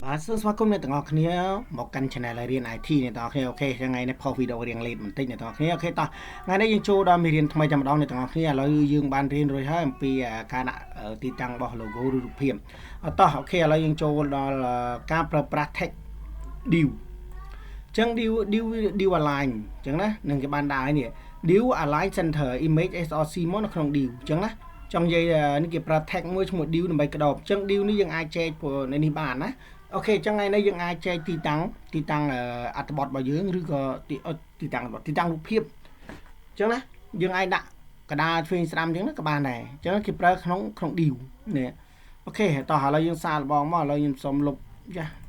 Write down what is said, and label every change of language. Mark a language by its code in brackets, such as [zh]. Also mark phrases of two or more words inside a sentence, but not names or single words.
[km] បាទសួស្តីអ្នកទាំងអស់គ្នាមកកាន់ channel រៀន IT អ្នកទាំងអស់គ្នាអូខេថ្ងៃនេះផុសវីដេអូរៀងលេតបន្តិចអ្នកទាំងអស់គ្នាអូខេតោះថ្ងៃនេះយើងចូលដល់មេរៀនថ្មីតែម្ដងអ្នកទាំងអស់គ្នាឥឡូវយើងបាន រៀនរួចហើយអំពីការដាក់ទីតាំងរបស់ logo ឬរូបភាពតោះអូខេឥឡូវយើងចូលដល់ការប្រើប្រាស់ [en] text div [km] អញ្ចឹង div align អញ្ចឹងណានឹងគេបានដាក់ហើយនេះ [en] div align center image src [km] មកនៅក្នុង div អញ្ចឹងណាចង់និយាយនេះគេប្រើ tag មួយឈ្មោះ div ដើម្បីក្តោបអញ្ចឹង div នេះយើងអាចចែកនៅនេះបានណាអូខេអញ្ចឹងថ្ងៃនេះយើងអាចចែកទីតាំងអត្ថបទរបស់យើងឬក៏ទីតាំងរូបភាពអញ្ចឹងណាយើងអាចដាក់កដាលឆ្វេងស្ដាំអញ្ចឹងណាក៏បានដែរអញ្ចឹងគេប្រើក្នុង div នេះអូខេតោះឥឡូវយើងសាកល្បងមកឥឡូវខ្ញុំសុំលុបចា